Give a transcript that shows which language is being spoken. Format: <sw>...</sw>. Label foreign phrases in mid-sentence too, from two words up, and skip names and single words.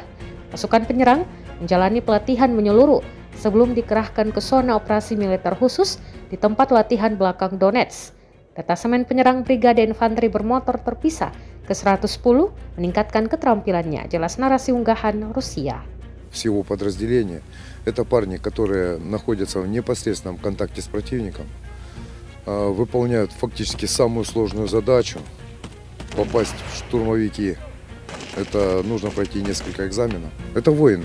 <id>Pasukan penyerang menjalani pelatihan menyeluruh sebelum dikerahkan ke zona operasi militer khusus di tempat latihan belakang Donetsk. Detasemen penyerang Brigade Infanteri bermotor terpisah ke-110 meningkatkan keterampilannya, jelas narasi unggahan Rusia.</id> <ru>Всего подразделения это парни, которые находятся в непосредственном контакте с противником, выполняют фактически самую сложную задачу — попасть в штурмовики. Это нужно пройти несколько экзаменов. Это воин.</ru>